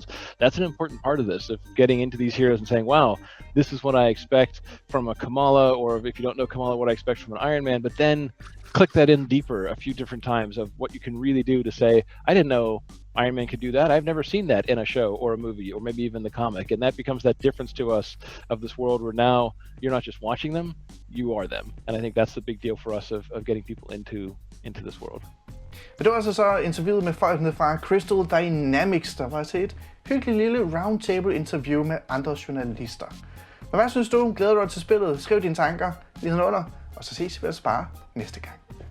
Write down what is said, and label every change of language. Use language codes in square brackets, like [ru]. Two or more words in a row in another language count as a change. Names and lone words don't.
[en] That's an important part of this, of getting into these heroes and saying, wow, this is what I expect from a Kamala, or if you don't know Kamala, what I expect from an Iron Man, but then click that in deeper a few different times of what you can really do to say, I didn't know Iron Man could do that. I've never seen that in a show or a movie or maybe even the comic. And that becomes that difference to us of this world where now you're not just watching them, you are them. And I think that's the big deal for us of getting people into this world. [da] Men det var altså så interviewet med folkene fra Crystal Dynamics, der var til et hyggeligt lille roundtable interview med andre journalister. Men hvad synes du? Glæder du dig til spillet? Skriv dine tanker. lige under, og så ses vi altså bare næste gang.